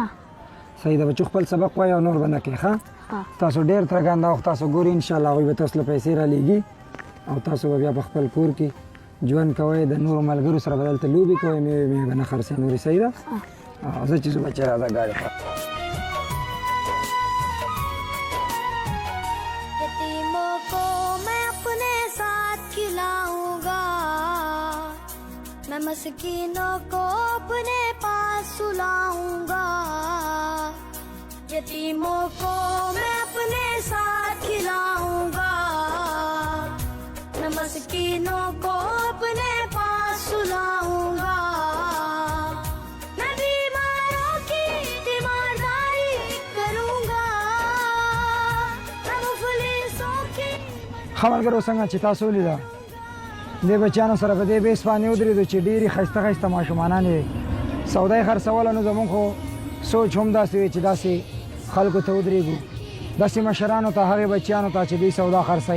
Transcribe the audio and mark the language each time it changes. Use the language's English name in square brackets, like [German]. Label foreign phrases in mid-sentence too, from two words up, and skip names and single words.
[Pashto] صحیح ده بچو، خپل سبق وایه او نور به نه کوې. ښه تاسو ډېر ترګان دا وخت تاسو ګورئ، انشاءالله هغوی به تاسو له پیسې رالیږي او تاسو به بیا په خپل کور کې ژوند کوئ، د نورو ملګرو سره به دلته لوبې کوئ، مېوې مېوې به نه خرڅئ نورې. صحیح ده. زه چې زه بچی راځه ګاډي ته. [Urdu] یتیموں کو میں اپنے ساتھ کھلاؤں گا، میں مسکینوں کو اپنے پاس سلاؤں گا. یتیموں کو میں اپنے ساتھ کھلاؤں گا، میں مسکینوں کو اپنے پاس سلاؤں گا. میں بیماروں کی تیمارداری کروں گا، میں مفلسوں کی. [Pashto] ښه ملګرو څنګه چې تاسو ولیده دې بچیانو سره په دې بیس باندې ودرېدو چې ډېرې ښایسته ښایسته ماشومانان یې سودا یې خرڅوله. نو زمونږ خو سوچ هم داسې وي چې داسې خلکو ته ودرېږو، داسې مشرانو ته، هغې بچیانو ته چې دوی سودا خرڅوي.